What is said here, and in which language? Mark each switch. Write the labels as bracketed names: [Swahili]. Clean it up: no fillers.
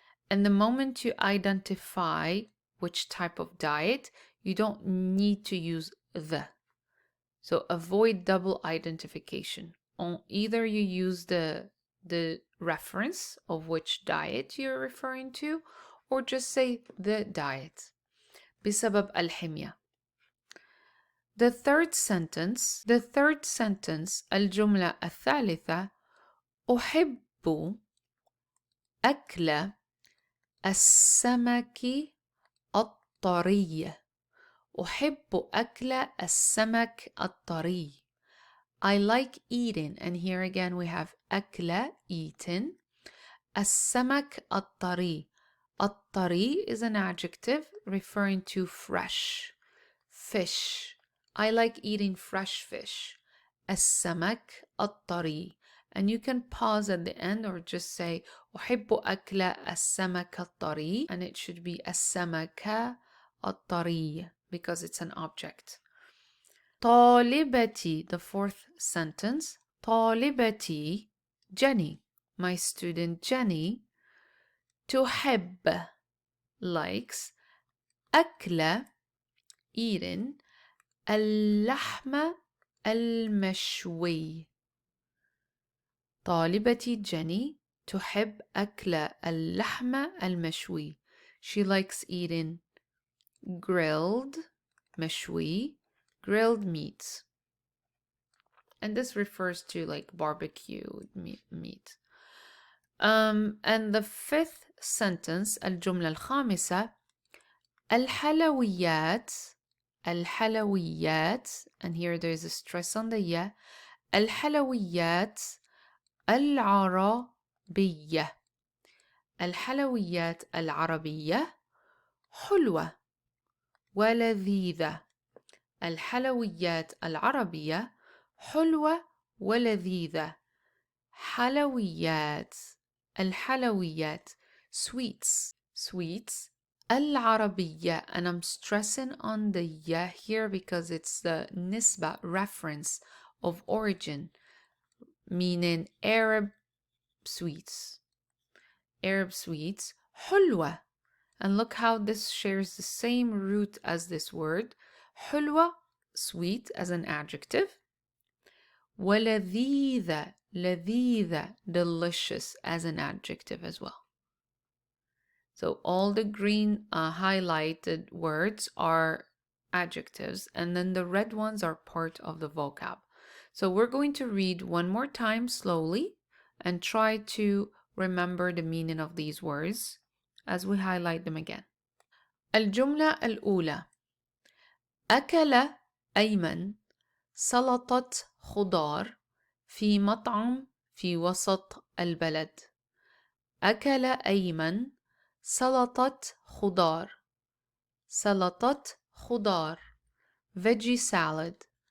[English] And the moment you identify which type of diet, you don't need to use the. So avoid double identification. Either you use the reference of which diet you're referring to, or just say the diet. [Arabic] بسبب الحمية. [English] The third sentence, [Arabic] الجملة الثالثة: أحب أكل السمك الطري. أحب أكل السمك الطري. [English] I like eating, and here again we have [Arabic] أكل, [English] eaten. [Arabic] السمك الطري. الطري [English] is an adjective referring to fresh fish. I like eating fresh fish. [Arabic] السمك الطري. [English] And you can pause at the end or just say [Arabic] أحب أكل السمك الطري, [English] and it should be [Arabic] السمك الطري [English] because it's an object. [Arabic] طالبتي, [English] the fourth sentence. طالبتي Jenny, my student Jenny, [Arabic] تحب [English] likes [Arabic] أكل [English] eating [Arabic] اللحم المشوي. طالبتي جيني تحب أكل اللحم المشوي. [English] She likes eating grilled [Arabic] مشوي, [English] grilled meats. And this refers to like barbecue meat. And the fifth sentence, [Arabic] الجملة الخامسة. الحلويات, الحلويات, [English] and here there is a stress on the ya. [Arabic] الحلويات العربية. الحلويات العربية حلوة ولذيذة. الحلويات العربية حلوة ولذيذة. حلويات, الحلويات, [English] sweets, sweets. [Arabic] العربية, [English] and I'm stressing on the ya here because it's the nisba reference of origin, meaning Arab sweets. Arab sweets, [Arabic] حلوة. [English] And look how this shares the same root as this word. [Arabic] حلوة, [English] sweet as an adjective. [Arabic] ولذيذة, لذيذة, [English] delicious as an adjective as well. So all the green highlighted words are adjectives, and then the red ones are part of the vocab. So we're going to read one more time slowly and try to remember the meaning of these words as we highlight them again. [Arabic] الجملة الأولى. أكل أيمن سلطة خضار في مطعم في وسط البلد. أكل أيمن سلطة خضار. سلطة خضار. [English] Veggie salad.